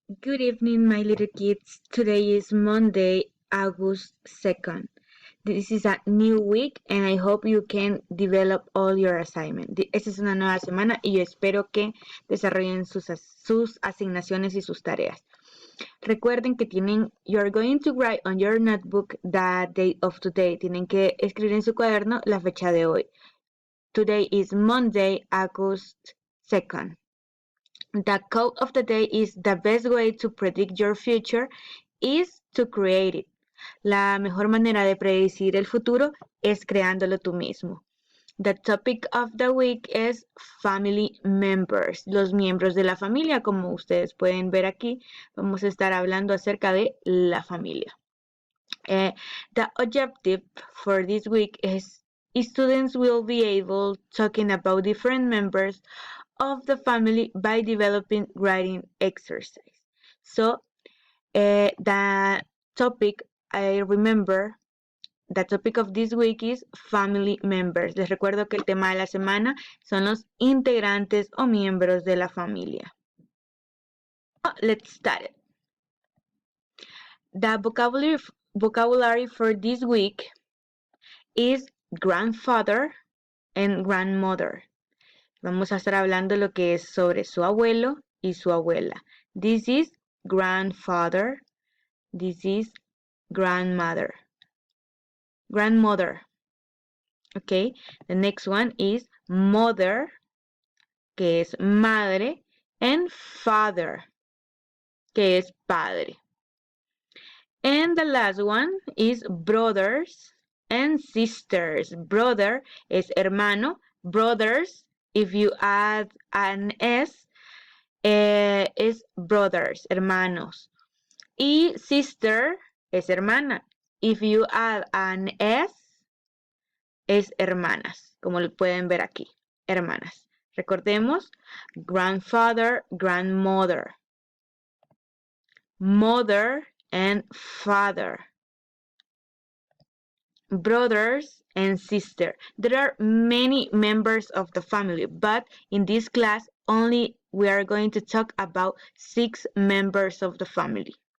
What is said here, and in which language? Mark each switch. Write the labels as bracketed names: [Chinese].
[English] Good evening, my little kids. Today is Monday, August 2nd. This is a new week and I hope you can develop all your assignment. [Spanish] Esta es una nueva semana y yo espero que desarrollen sus asignaciones y sus tareas. Recuerden que [English] you're going to write on your notebook the date of today. [Spanish] Tienen que escribir en su cuaderno la fecha de hoy. [English] Today is Monday, August 2nd. The quote of the day is the best way to predict your future is to create it. [Spanish] La mejor manera de predecir el futuro es creándolo tú mismo. [English] The topic of the week is family members, [Spanish] los miembros de la familia. Como ustedes pueden ver aquí, vamos a estar hablando acerca de la familia. [English] The objective for this week is students will be able talking about different members of the family by developing writing exercise. So the topic the topic of this week is family members. [Spanish] Les recuerdo que el tema de la semana son los integrantes o miembros de la familia. [English] Let's start it. The vocabulary for this week is grandfather and grandmother. [Spanish] Vamos a estar hablando lo que es sobre su abuelo y su abuela. [English] This is grandfather. This is grandmother. Grandmother. Okay. The next one is mother, [Spanish] que es madre, [English] and father, [Spanish] que es padre. [English] And the last one is brothers and sisters. Brother [Spanish] es hermano. [English] Brothers, if you add an S, es brothers, hermanos. [Spanish] Y sister es hermana. [English] If you add an S, [Spanish] es hermanas, como lo pueden ver aquí, hermanas. [English] Recordemos, grandfather, grandmother, mother and father, brothers and sister. There are many members of the family, but in this class only we are going to talk about 6 members of the family.